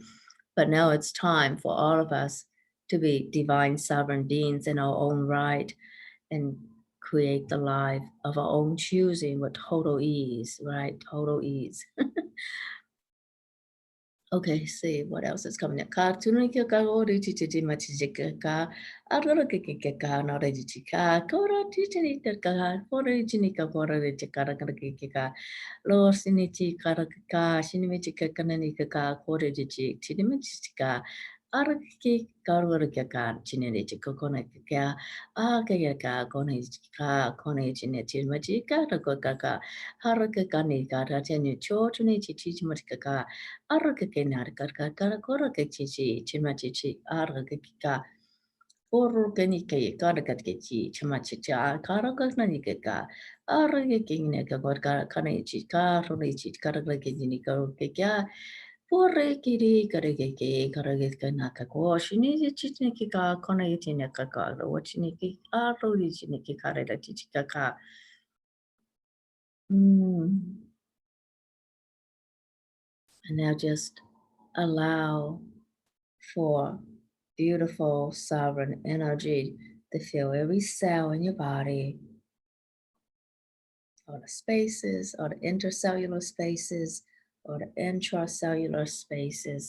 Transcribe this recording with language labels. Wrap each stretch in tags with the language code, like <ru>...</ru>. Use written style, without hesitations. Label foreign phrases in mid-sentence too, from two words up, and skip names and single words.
<en>But now it's time for all of us to be divine sovereign beings in our own right and create the life of our own choosing with total ease, right? Total ease. Okay, see what else is coming up. Ka tunu ki ka o ri ti ti ma ti ka aroro ke ka no re ti ka ko ro ti ti ka ko ri ti ni ka ko ri ti ka ra ka lo sini ti ka ra ka sini mi ti ka na ni ka ko ri ti ni mi ti ka ar ki ka ro ri ka ti ni ti ko na ka a ka ko ni ka ko ni ti ni ti ma ti ka ra ka har ka ni ka ra ti ni cho tu ni ti ma ka Arrakakena karkara korakachichi chimachichi arrakaka orokanike karakachichi chimachicha karakananika arrakakineka kanachi karonichi karakakini karokaka Porrekiri karakake karakakanaka koshini chichiniki konayitinaka wachiniki arrochiniki karatichika. Mm. And now just allow for beautiful sovereign energy to fill every cell in your body, all the spaces, all the intercellular spaces, or the intracellular spaces.</en>